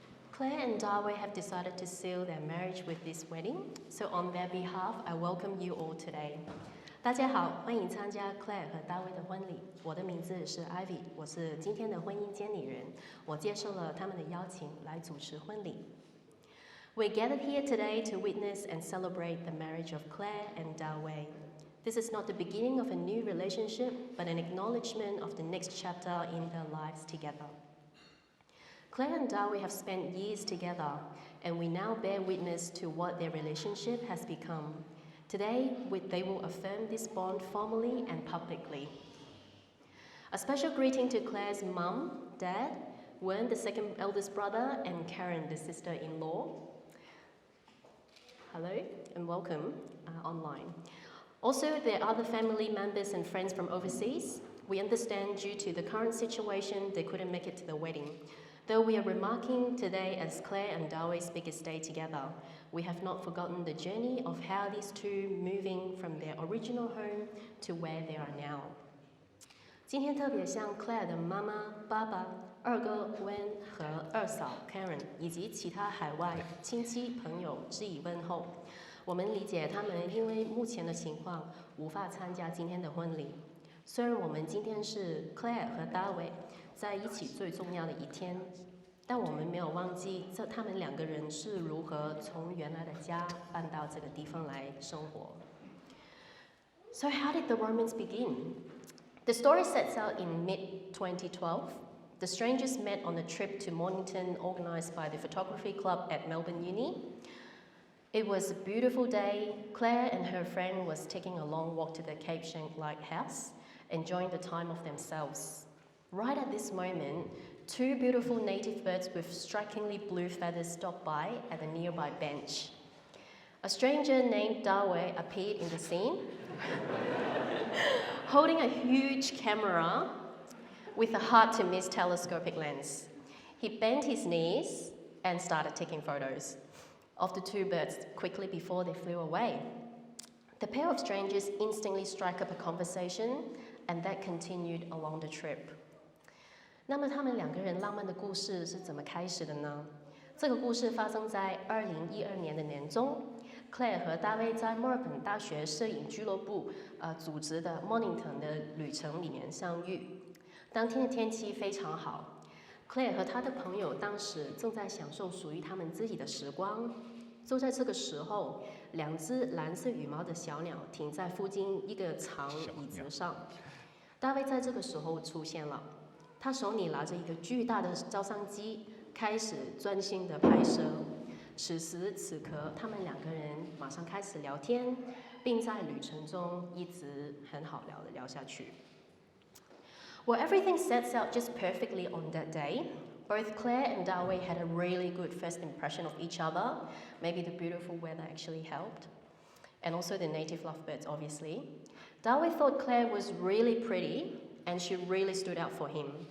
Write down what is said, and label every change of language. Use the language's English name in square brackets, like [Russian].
[English] Claire and Dawei have decided to seal their marriage with this wedding, so on their behalf, I welcome you all today. [Chinese] 大家好，欢迎参加 Claire 和 Dawei 的婚礼。我的名字是 Ivy， 我是今天的婚姻监理人。我接受了他们的邀请来主持婚礼。 [English] We're gathered here today to witness and celebrate the marriage of Claire and Dawei. This is not the beginning of a new relationship, but an acknowledgement of the next chapter in their lives together. Claire and Dawei have spent years together, and we now bear witness to what their relationship has become. Today, they will affirm this bond formally and publicly. A special greeting to Claire's mum, dad, Wen, the second eldest brother, and Karen, the sister-in-law. Hello and welcome online. Also, there are other family members and friends from overseas. We understand due to the current situation, they couldn't make it to the wedding. Though we are remarking today as Claire and Dawei's biggest day together, we have not forgotten the journey of how these two moving from their original home to where they are now. [Chinese] 今天特别向 Claire 的妈妈、爸爸、二哥 Wen 和二嫂 Karen 以及其他海外亲戚朋友致以问候。我们理解他们因为目前的情况无法参加今天的婚礼。虽然我们今天是 Claire 和 Dawei 在一起最重要的一天，但我们没有忘记他们两个人是如何从原来的家搬到这个地方来生活。 [English] So how did the romance begin? The story sets out in mid-2012. The strangers met on a trip to Mornington organised by the photography club at Melbourne Uni. It was a beautiful day. Claire and her friend was taking a long walk to the Cape Schanck Lighthouse. enjoying the time of themselves. Right at this moment, two beautiful native birds with strikingly blue feathers stopped by at a nearby bench. A stranger named Dawei appeared in the scene, holding a huge camera with a hard-to-miss telescopic lens. He bent his knees and started taking photos of the two birds quickly before they flew away. The pair of strangers instantly struck up a conversation, and that continued along the trip. [Chinese] 那么他们两个人浪漫的故事是怎么开始的呢？这个故事发生在2012年的年中 ，Claire 和大卫在墨尔本大学摄影俱乐部组织的 Mornington 的旅程里面相遇。当天的天气非常好 ，Claire 和她的朋友当时正在享受属于他们自己的时光。就在这个时候，两只蓝色羽毛的小鸟停在附近一个长椅子上。大卫在这个时候出现了，他手里拿着一个巨大的照相机，开始专心的拍摄。此时此刻，他们两个人马上开始聊天，并在旅程中一直很好聊下去。 [English] Well, everything sets out just perfectly on that day. Both Claire and Dawei had a really good first impression of each other. Maybe the beautiful weather actually helped. And also the native lovebirds, obviously. Dawei thought Claire was really pretty and she really stood out for him.